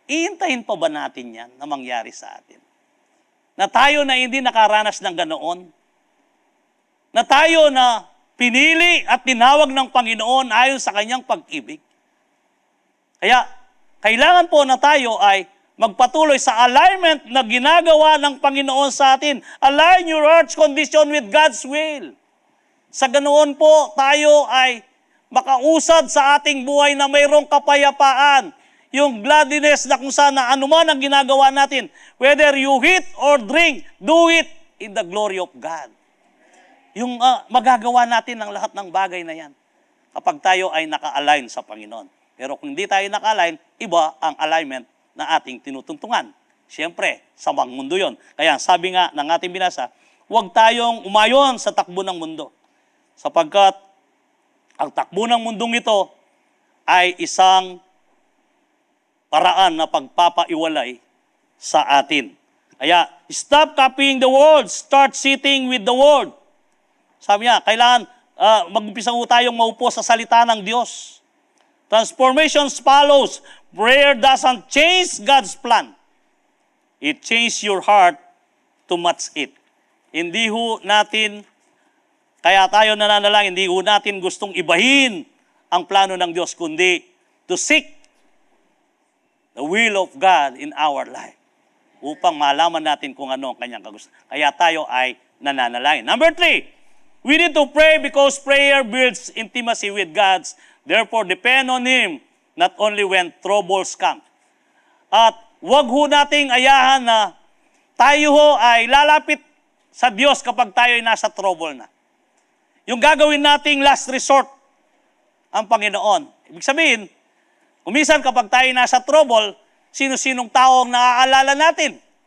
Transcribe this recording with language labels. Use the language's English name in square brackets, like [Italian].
[Filipino] Iintayin pa ba natin yan na mangyari sa atin? Na tayo na hindi nakaranas ng ganoon? Na tayo na pinili at tinawag ng Panginoon ayon sa kanyang pag-ibig? Kaya, kailangan po na tayo ay magpatuloy sa alignment na ginagawa ng Panginoon sa atin. [English] Align your heart's condition with God's will. [Filipino] Sa ganoon po, tayo ay makausad sa ating buhay na mayroong kapayapaan. [English] Yung gladness [Filipino] na kung saan na anuman ang ginagawa natin, [English] whether you eat or drink, do it in the glory of God. [Filipino] Yung magagawa natin ang lahat ng bagay na yan kapag tayo ay naka-align sa Panginoon. Pero kung hindi tayo naka-align, iba ang alignment na ating tinutungtungan. Siyempre, samang mundo yon. Kaya sabi nga ng ating binasa, huwag tayong umayon sa takbo ng mundo. Sapagkat ang takbo ng mundong ito ay isang paraan na pagpapaiwalay sa atin. [English] Kaya, stop copying the world. Start sitting with the world. [Filipino] Sabi niya, kailangan mag-umpisa tayong maupo sa salita ng Diyos. [English] Transformation follows. Prayer doesn't change God's plan. It changes your heart to match it. [Filipino] Hindi ho natin, kaya tayo nananalangin, hindi ho natin gustong ibahin ang plano ng Diyos, kundi [English] to seek the will of God in our life [Filipino] upang malaman natin kung ano ang kanyang kagustuhan. Kaya tayo ay nananalangin. [English] Number 3, we need to pray because prayer builds intimacy with God. Therefore, depend on Him not only when troubles come. [Filipino] At wag ho nating ayahan na tayo ho ay lalapit sa Diyos kapag tayo ay nasa trouble na. Yung gagawin nating last resort ang Panginoon. Ibig sabihin, kumisan kapag tayo nasa trouble, sino-sinong tao ang naaalala natin.